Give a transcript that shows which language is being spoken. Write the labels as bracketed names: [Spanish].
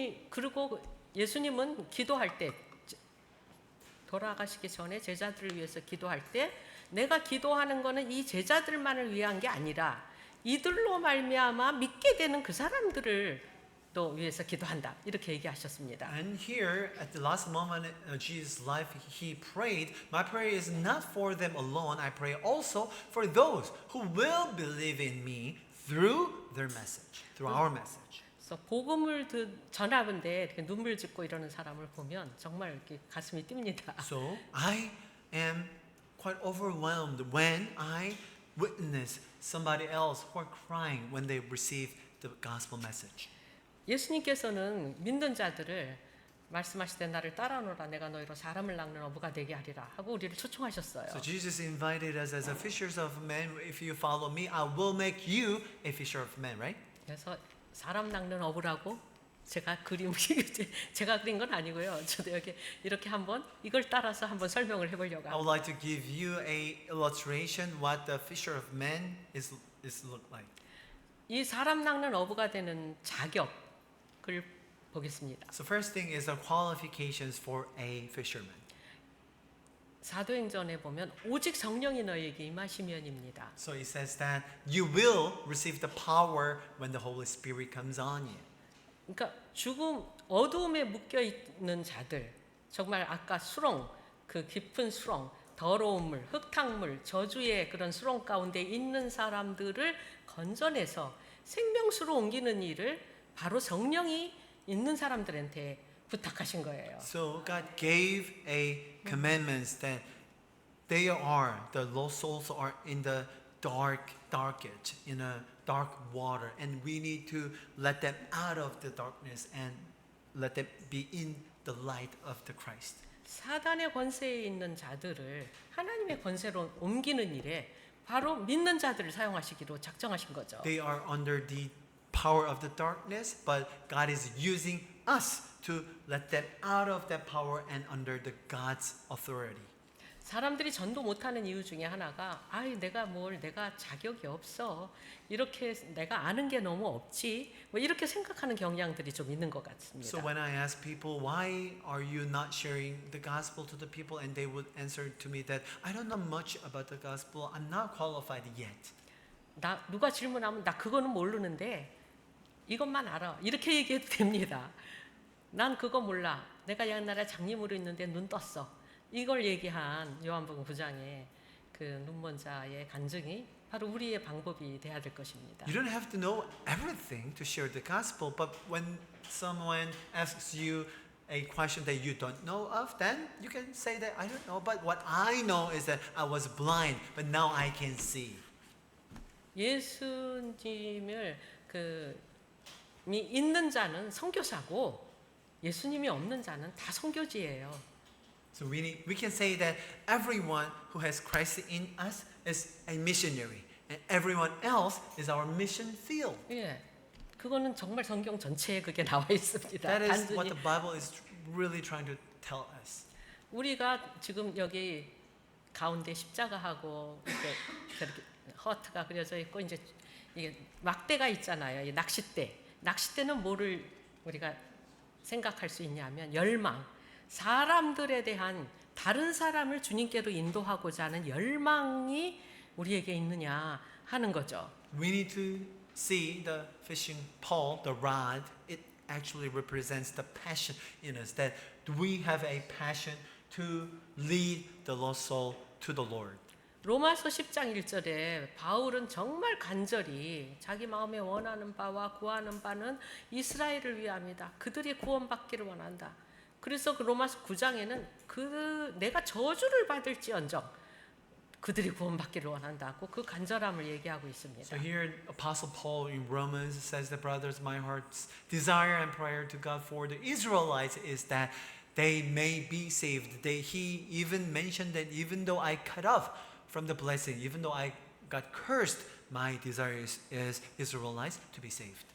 [Korean] 그리고 예수님은 기도할 때 돌아가시기 전에 제자들을 위해서 기도할 때 내가 기도하는 거는 이 제자들만을 위한 게 아니라 이들로 말미암아 믿게 되는 그 사람들을 또 위해서 기도한다 이렇게 얘기하셨습니다. [English] And here, at the last moment of Jesus' life, He prayed, "My prayer is not for them alone. I pray also for those who will believe in me through their message, through our message." [Korean] 그래서 복음을 전하는데 이렇게 눈물 짓고 이러는 사람을 보면 정말 이렇게 가슴이 뜁니다. [English] So I am quite overwhelmed when I witness somebody else who are crying when they receive the gospel message. [Korean] 예수님께서는 믿는 자들을 말씀하실 때 나를 따라오너라 내가 너희로 사람을 낚는 어부가 되게 하리라 하고 우리를 초청하셨어요. [English] So Jesus invited us as a fishers of men. If you follow me, I will make you a fisher of men, right? [Korean] 그래서 사람 낚는 어부라고 제가 제가 그린 건 아니고요. 저도 여기 이렇게 한번 이걸 따라서 한번 설명을 해보려고 [English] I would like to give you a illustration what the fisher of men is look like. [Korean] 이 사람 낚는 어부가 되는 자격을 보겠습니다. [English] So first thing is the qualifications for a fisherman. [Korean] 사도행전에 보면 오직 성령이 너희에게 임하시면입니다. [English] So it says that you will receive the power when the Holy Spirit comes on you. [Korean] 그러니까 어두움에 묶여 있는 자들, 정말 아까 수렁, 그 깊은 수렁, 더러운 물, 흙탕물, 저주의 그런 수렁 가운데 있는 사람들을 건져내서 생명수로 옮기는 일을 바로 성령이 있는 사람들한테 부탁하신 거예요. [English] So God gave a commandments that the lost souls are in the darkest, in a dark water, and we need to let them out of the darkness and let them be in the light of the Christ. [Korean] 사단의 권세에 있는 자들을 하나님의 권세로 옮기는 일에 바로 믿는 자들을 사용하시기로 작정하신 거죠. [English] They are under the power of the darkness, but God is using us to let them out of that power and under the God's authority. [Korean] 사람들이 전도 못하는 이유 중에 하나가 내가 자격이 없어 이렇게 내가 아는 게 너무 없지 뭐 이렇게 생각하는 경향들이 좀 있는 것 같습니다. [English] So when I ask people, why are you not sharing the gospel to the people, and they would answer to me that I don't know much about the gospel, I'm not qualified yet. [Korean] 누가 질문하면 나 그거는 모르는데 이것만 알아 이렇게 얘기해도 됩니다. 난 그거 몰라. 내가 옛날에 장님으로 있는데 눈 떴어. 이걸 얘기한 요한복음 9장의 그 눈먼 자의 간증이 바로 우리의 방법이 돼야 될 것입니다. [English] You don't have to know everything to share the gospel, but when someone asks you a question that you don't know of, then you can say that I don't know, but what I know is that I was blind, but now I can see. [Korean] 예수님을 있는 자는 선교사고 예수님이 없는 자는 다 선교지예요. [English] So we can say that everyone who has Christ in us is a missionary, and everyone else is our mission field. [Korean] 예, 그거는 정말 성경 전체에 그게 나와 있습니다. [English] That is [Korean] 단순히 [English] what the Bible is really trying to tell us. [Korean] 우리가 지금 여기 가운데 십자가하고 이렇게 허트가 그려져 있고 이제 이게 막대가 있잖아요. 이 낚싯대는 뭐를 우리가 생각할 수 있냐면 열망. 사람들에 대한 다른 사람을 주님께로 인도하고자 하는 열망이 우리에게 있느냐 하는 거죠. [English] We need to see the fishing pole, the rod. It actually represents the passion in us, that we have a passion to lead the lost soul to the Lord. [Korean] 로마서 10장 1절에 바울은 정말 간절히 자기 마음에 원하는 바와 구하는 바는 이스라엘을 위함이다. 그들이 구원받기를 원한다. 그래서 그 로마서 9장에는 내가 저주를 받을지언정 그들이 구원받기를 원한다고 그 간절함을 얘기하고 있습니다. [English] So here Apostle Paul in Romans says that brothers, my heart's desire and prayer to God for the Israelites is that they may be saved. He even mentioned that even though I cut off from the blessing, even though I got cursed, my desire is Israelites to be saved.